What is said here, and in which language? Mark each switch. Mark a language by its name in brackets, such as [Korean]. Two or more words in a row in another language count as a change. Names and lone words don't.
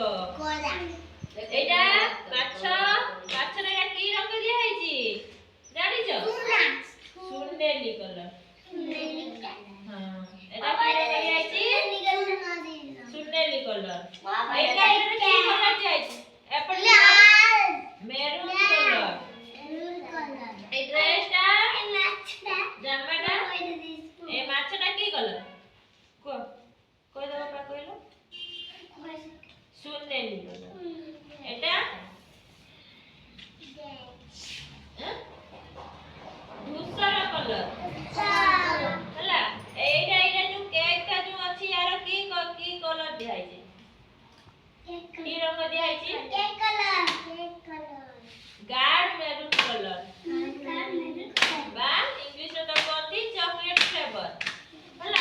[Odia] ଏଇଟା ମାଛର ଏଟା କି ରଙ୍ଗ ଦିଆ ହେଇଛି ଜାଣିଛ? ସୁନେଲି କଲର। ହଁ ଏଟା କି ରଙ୍ଗ ଦିଆ ହେଇଛି? ସୁନେଲି କଲର। ଏଇଟା କି କଲର ଦିଆ ହେଇଛି? [Bangla] ଏପଟେ [English] maroon colour. [Bangla] এই ড্রেসটা জামাটা এই মাছটা কি কলর? কই দাও বাবা কইলো সুনেলি কলর। এটা ধূসর কলর ହେଲା। [Odia] এইটা ଯୋଉ କେକଟା ଯୋଉ ଅଛି यार কি କଲର ଦିଆ ହେଇଛି? কি ରଙ୍ଗ ଦିଆ ହେଇଛି? ଗାଢ଼ [English] maroon colour [Odia] ବା ଇଂଲିଶରେ ତ କହନ୍ତି [English] chocolate flavour [Odia] ହେଲା।